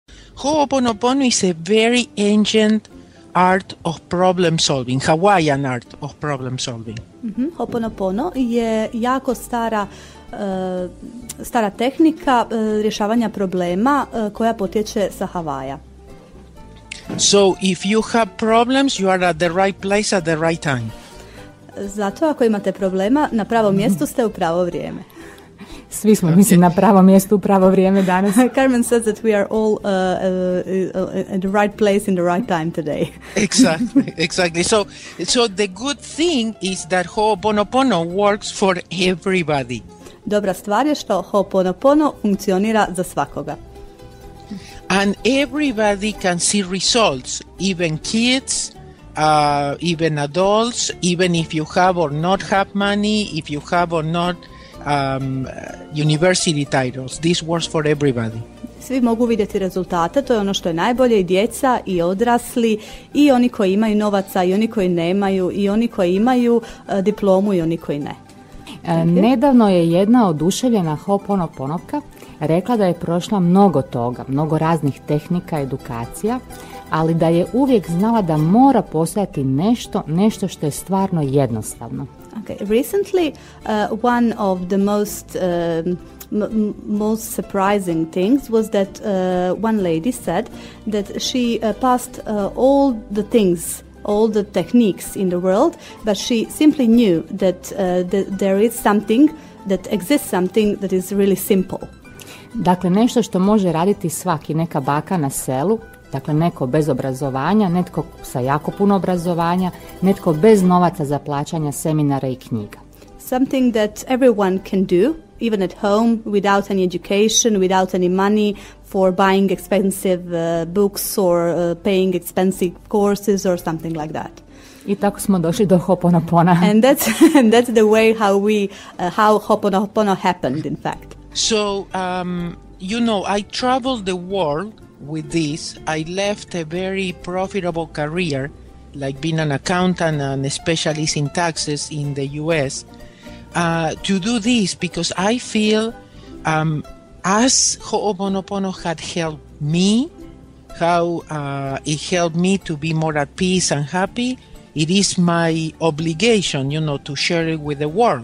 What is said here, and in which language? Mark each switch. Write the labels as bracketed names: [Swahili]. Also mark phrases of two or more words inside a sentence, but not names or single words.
[English] Ho'oponopono is a very ancient art of problem solving, Hawaiian art of problem solving. [Croatian] Ho'oponopono je jako stara tehnika rješavanja problema koja potječe sa Havaja. [English] So if you have problems, you are at the right place at the right time. [Croatian] Zato ako imate problema, na pravom mjestu ste u pravo vrijeme. Svi smo, mislim, na pravom mjestu u pravo vrijeme danas. [English] Karmen says that we are all at the right place in the right time today. Exactly. So the good thing is that Ho'oponopono works for everybody. [Croatian] Dobra stvar je što Ho'oponopono funkcionira za svakoga. [English] And everybody can see results, even kids, even adults, even if you have or not have money, if you have or not university titles. This works for everybody. [Croatian] Svi mogu vidjeti rezultate, to je ono što je najbolje, i djeca i odrasli i oni koji imaju novaca i oni koji nemaju i oni koji imaju diplomu i oni koji ne. Nedavno je jedna oduševljena Ho'oponoponovka rekla da je prošla mnogo toga, mnogo raznih tehnika, edukacija, ali da je uvijek znala da mora postojati nešto što je stvarno jednostavno. [English] Okay. Recently, one of the most surprising things was that one lady said that she passed all the things, all the techniques in the world, but she simply knew that there is something, that exists something that is really simple. [Croatian] Dakle, nešto što može raditi svaki, neka baka na selu, dakle neko bez obrazovanja, netko sa jako puno obrazovanja, netko bez novaca za plaćanja seminara i knjiga. [English] Something that everyone can do, even at home, without any education, without any money for buying expensive books or paying expensive courses or something like that. [Croatian] I tako smo došli do Ho'oponopona. [English] And that's the way how Ho'oponopono happened, in fact. So, I traveled the world with this. I left a very profitable career, like being an accountant and a specialist in taxes in the US, to do this because I feel as Ho'oponopono had helped me, how it helped me to be more at peace and happy, it is my obligation, to share it with the world.